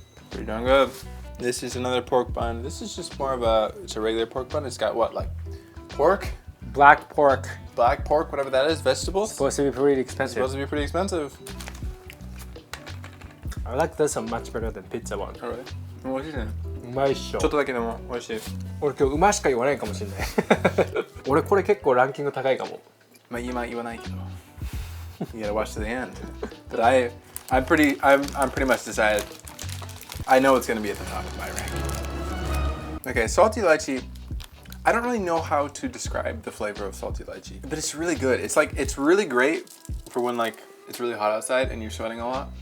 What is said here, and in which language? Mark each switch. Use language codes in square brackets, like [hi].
[en] Pretty darn good. This is another pork bun. This is just more of it's a regular pork bun. It's got what, like pork, Black pork. Black pork, whatever that is, vegetables. Supposed to be pretty It's expensive. supposed to be pretty expensive. I like this one much better than pizza one. Oh, really? [ja] 美味しいね。うまいっしょ。ちょっとだけでも美味しい。俺今日うましか言わないかもしれない。俺これ結構ランキング高いかも。まあ今言わないけど。 [en] You gotta watch to the end. But I'm pretty much decided. I know it's gonna be at the top of my ranking. Okay, salty lychee. I don't really know how to describe the flavor of salty lychee, but it's really good. It's really great for when like it's really hot outside and you're sweating a lot.